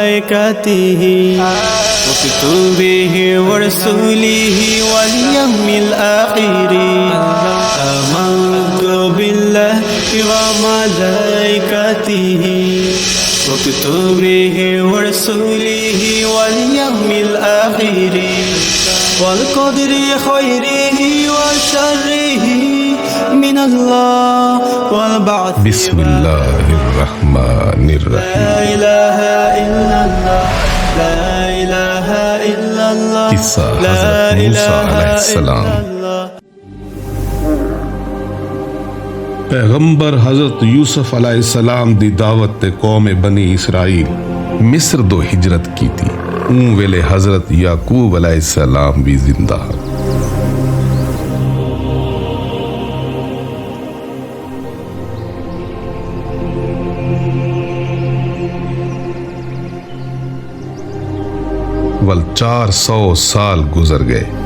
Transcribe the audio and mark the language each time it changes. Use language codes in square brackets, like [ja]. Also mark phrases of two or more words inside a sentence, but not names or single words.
[ar] وكتبه ورسوله واليوم الآخر آمنت بالله وملائكته وكتبه ورسوله واليوم الآخر والقدر خيره وشره من الله والبعث बिस्मिल्लाहिर्रहमानिर्रहीम। لا إله إلا الله لا إله إلا الله [ur] किस्सा [ar] لا [ur] हज़रत मूसा [ar] إله अलैहिस्सलाम। إلا الله। [pa] پیغمبر حضرت یوسف علیہ السلام دی دعوت تے قوم بنی اسرائیل مصر دو ہجرت کی تھی. اُن ویلے حضرت یعقوب علیہ السلام بھی زندہ ہے. ول 400 سال گزر گئے.